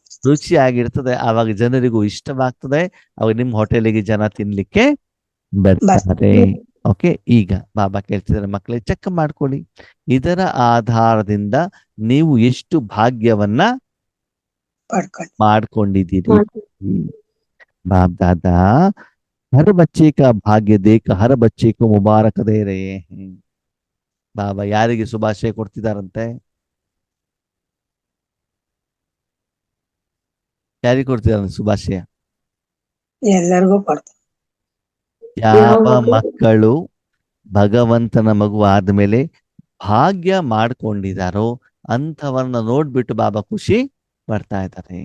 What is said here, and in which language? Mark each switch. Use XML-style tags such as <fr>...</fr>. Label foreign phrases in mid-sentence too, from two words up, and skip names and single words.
<kn>ರುಚಿಯಾಗಿರ್ತದೆ. ಆವಾಗ ಜನರಿಗೂ ಇಷ್ಟವಾಗ್ತದೆ. ಅವಾಗ ನಿಮ್ಮ ಹೋಟೆಲಿಗೆ ಜನ ತಿನ್ಲಿಕ್ಕೆ ಬರ್ತಾರೆ. ಓಕೆ, ಈಗ ಬಾಬಾ ಕೇಳ್ತಿದ್ದಾರೆ, ಮಕ್ಕಳೇ ಚೆಕ್ ಮಾಡ್ಕೊಳ್ಳಿ. ಇದರ ಆಧಾರದಿಂದ ನೀವು ಎಷ್ಟು ಭಾಗ್ಯವನ್ನ ಪಡ್ಕೊಂಡು ಮಾಡ್ಕೊಂಡಿದ್ದೀರಿ.</kn> <hi>बाप दादा हर बच्चे का भाग्य देख हर बच्चे को मुबारक दे रहे हैं.</hi> <kn>ಬಾಬಾ ಯಾರಿಗೆ ಶುಭಾಶಯ ಕೊಡ್ತಿದಾರಂತೆ? ಯಾರಿಗೆ ಕೊಡ್ತಿದಾರಂತೆ ಶುಭಾಶಯ? ಎಲ್ಲರಿಗೂ ಕೊಡ್ತಾರೆ. ಯಾವ ಮಕ್ಕಳು ಭಗವಂತನ ಮಗು ಆದ್ಮೇಲೆ ಭಾಗ್ಯ ಮಾಡ್ಕೊಂಡಿದಾರೋ ಅಂಥವನ್ನ ನೋಡ್ಬಿಟ್ಟು ಬಾಬಾ ಖುಷಿ ಪಡ್ತಾ ಇದ್ದಾರೆ.</kn>